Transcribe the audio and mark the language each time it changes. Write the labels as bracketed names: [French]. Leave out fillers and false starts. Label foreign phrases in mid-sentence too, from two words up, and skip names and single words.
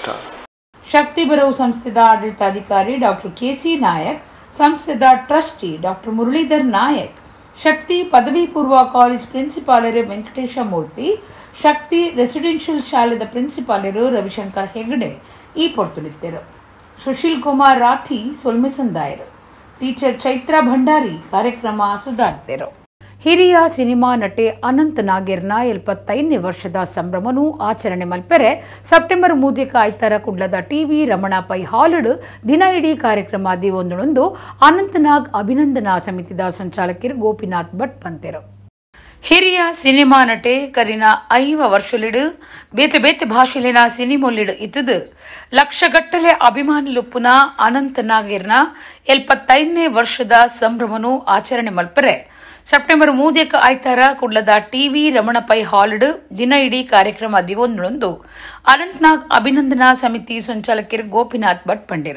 [Tulu] ಶಕ್ತಿ ಬರವು ಸಂಸ್ಥೆದ ಆಡಳಿತಾಧಿಕಾರಿ ಡಾಕ್ಟರ್ ಕೆಸಿ ನಾಯಕ್, ಸಂಸ್ಥೆದ ಟ್ರಸ್ಟಿ ಡಾಕ್ಟರ್ ಮುರಳೀಧರ್ ನಾಯಕ್, ಶಕ್ತಿ ಪದವಿ ಪೂರ್ವ ಕಾಲೇಜ್ ಪ್ರಿನ್ಸಿಪಾಲರು ವೆಂಕಟೇಶ ಮೂರ್ತಿ, ಶಕ್ತಿ ರೆಸಿಡೆನ್ಷಿಯಲ್ ಶಾಲೆದ ಪ್ರಿನ್ಸಿಪಾಲರು ರವಿಶಂಕರ್ ಹೆಗಡೆ ಈ ಪೊರ್ತುಲಿದ್ದರು. ಸುಶೀಲ್ ಕುಮಾರ್ ರಾಠಿ ಸೊಲ್ಮೆಸಂದಾಯರು, ಟೀಚರ್ ಚೈತ್ರ ಭಂಡಾರಿ ಕಾರ್ಯಕ್ರಮ ಸುಧಾರಿಸಿದರು. ಹಿರಿಯ ಸಿನಿಮಾ ನಟಿ ಅನಂತ್ ನಾಗೇರ್ನ 75ನೇ ವರ್ಷದ ಸಂಭ್ರಮನು ಆಚರಣೆ ಮಲ್ಪೆರೆ ಸೆಪ್ಟೆಂಬರ್ 3 ಆಯ್ತಾರ ಕುಡ್ಲದ ಟಿವಿ ರಮಣ ಪೈ ಹಾಲಡ್ ದಿನ ಇಡೀ ಕಾರ್ಯಕ್ರಮ ದಿವೊಂದು ಅನಂತ್ ನಾಗ್ ಅಭಿನಂದನಾ ಸಮಿತಿದ ಸಂಚಾಲಕರು ಗೋಪಿನಾಥ್ ಭಟ್ ಪಂತೆರು. ಹಿರಿಯ ಸಿನಿಮಾ ನಟಿ ಕರಿನ 5 ವರ್ಷಲಿಡು ಬೇತೆ ಬೇತೆ ಭಾಷೆಲಿನ ಸಿನಿಮೊಲ್ಲಿಡು ಇತ್ತದು ಲಕ್ಷಗಟ್ಟಲೆ ಅಭಿಮಾನಿಲುಪ್ಪುನ ಅನಂತ್ ನಾಗೇರ್ನ 75ನೇ ವರ್ಷದ ಸಂಭ್ರಮನು ಆಚರಣೆ ಮಲ್ಪರೆ ಸೆಪ್ಟೆಂಬರ್ 3 ಆಯ್ತಾರ ಕುಡ್ಲದ ಟಿವಿ ರಮಣ ಪೈ ಹಾಲಡ್ ದಿನ ಇಡೀ ಕಾರ್ಯಕ್ರಮ ದಿವೊಂದು ಅನಂತ್ನಾಗ್ ಅಭಿನಂದನಾ ಸಮಿತಿ ಸಂಚಾಲಕರು ಗೋಪಿನಾಥ್ ಭಟ್ ಪಂಡಿರು.